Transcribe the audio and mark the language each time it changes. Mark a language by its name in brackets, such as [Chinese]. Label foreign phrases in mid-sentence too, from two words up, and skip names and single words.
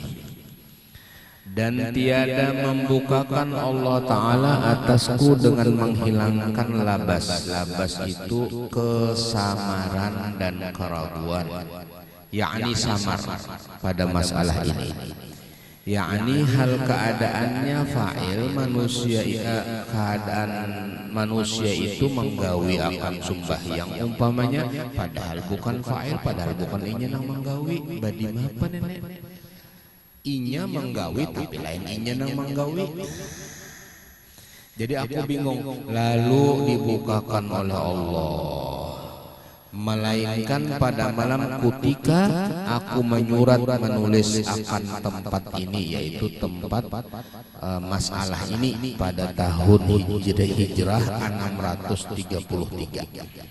[Indonesian] Dan tiada membukakan Allah Ta'ala atasku dengan menghilangkan labas. Labas itu kesamaran dan keraguan, yakni samar pada masalah ini, yakni hal keadaannya fa'il manusia, keadaan manusia itu menggawi akan sembahyang umpamanya, padahal bukan fa'il, padahal bukan [Banjar] inya nang menggawi. Badi apa nenek? Inya menggawi tapi lain inya nang menggawi. [Indonesian] Jadi aku bingung. Lalu dibukakan oleh Allah, melainkan pada malam ketika aku menyurat menulis akan tempat ini, yaitu tempat masalah ini pada tahun hijrah 633.